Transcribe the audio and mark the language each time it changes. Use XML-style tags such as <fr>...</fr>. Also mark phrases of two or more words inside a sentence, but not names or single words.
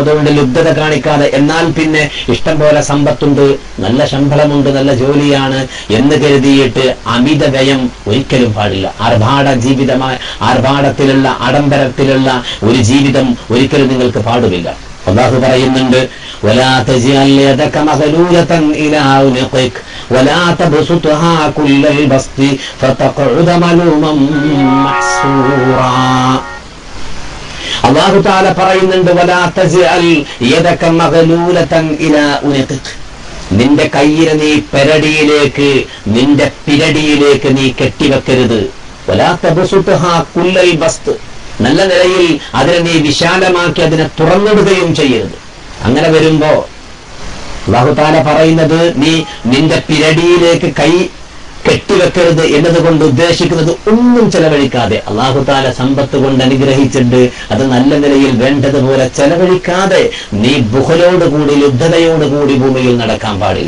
<ml>അതുകൊണ്ട് ലുബ്ധത കാണിക്കാതെ, എന്നാൽ പിന്നെ ഇഷ്ടം പോലെ സമ്പത്തുണ്ട്, നല്ല ശമ്പളമുണ്ട്, നല്ല ജോലിയാണ് എന്ന് കരുതിയിട്ട് അമിത വ്യയം ഒരിക്കലും പാടില്ല. ആർഭാടത്തിലുള്ള ആഡംബരത്തിലുള്ള ഒരു ജീവിതം ഒരിക്കലും നിങ്ങൾക്ക് പാടുമില്ല. അല്ലാഹു പറയുന്നുണ്ട്</ml> <ar>ولا تجعل يدك مغلولة إلى عنقك ولا تبسطها كل البسط فتقعد ملوما محسورا.</ar> <ml>അല്ലാഹു തആല പറയുന്നുണ്ട്</ml> <ar>ولا تجعل يدك مغلولة إلى عنقك.</ar> <ml>നിന്റെ കയ്യിനെ നീ നിന്റെ പിരടിയിലേക്ക് നീ കെട്ടിവെക്കരുത്.</ml> <ar>ولا تبسطها كل البسط.</ar> <ml>നല്ല നിലയിൽ അതിനെ നീ വിശാലമാക്കി അതിനെ തുറന്നിടുകയും ചെയ്യരുത്. അങ്ങനെ വരുമ്പോ</ml> <ar>الله تعالى</ar> <ml>പറയുന്നത് നീ നിന്റെ പിരടിയിലേക്ക് കൈ കെട്ടിവെക്കരുത് എന്നതുകൊണ്ട് ഉദ്ദേശിക്കുന്നത് ഒന്നും ചെലവഴിക്കാതെ.</ml> <ar>الله تعالى</ar> <ml>സമ്പത്ത് കൊണ്ട് അനുഗ്രഹിച്ചിട്ടുണ്ട്, അത് നല്ല നിലയിൽ വേണ്ടതുപോലെ ചെലവഴിക്കാതെ നീ ബുഖലോടുകൂടി, ലുബ്ധതയോടുകൂടി ഭൂമിയിൽ നടക്കാൻ പാടില്ല.</ml>